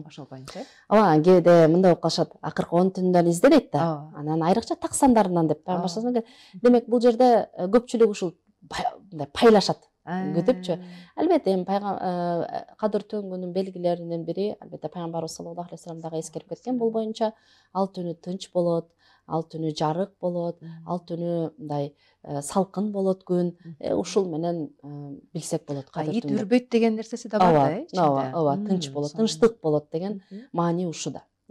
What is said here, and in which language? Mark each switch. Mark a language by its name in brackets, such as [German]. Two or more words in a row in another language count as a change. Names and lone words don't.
[Kyrgyz] Ошол боюнча. Ооба, кээде мындай болуп калышат. Акыркы 10 түндөн изде дейт да. Анан айрыкча так сандарынан деп баштасаң. Демек бул жерде көпчүлүк ушул мындай пайлашат. Күтүпчү. Албетте кадыр түнгүнүн белгилеринин бири, албетте пайгамбарыбыз [Arabic] صلى الله عليه وسلم [Kyrgyz] дагы эскерип кеткен бул боюнча, ал түнү тынч болот, ал түнү жарык болот, ал түнү мындай салкын болот күн. Ушул менен билсек болот кадыр Ит түндү. үрбөйт деген нерсеси да бар да, Ооба, тынч болот, тынчтык болот деген маани ушунда.